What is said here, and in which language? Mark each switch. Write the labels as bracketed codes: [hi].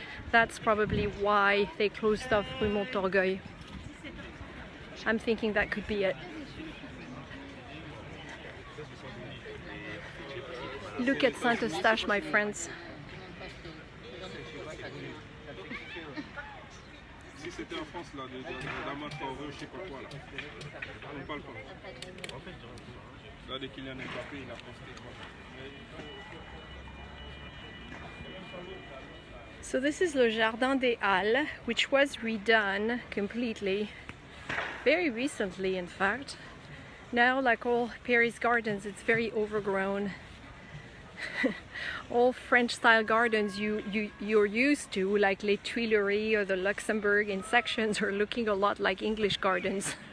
[en] That's probably why they closed off Rue Montorgueil. I'm thinking that could be it. Look at Saint-Eustache, my friends. [fr] Si c'était en France, là, la Montorgueil, je sais pas quoi, là. On parle pas. Là, dès qu'il y a un Mbappé, il a posté quoi. [en] So this is Le Jardin des Halles, which was redone completely very recently, in fact. Now, like all Paris gardens, it's very overgrown. All French-style gardens you're used to, like Les Tuileries or the Luxembourg in sections, are looking a lot like English gardens.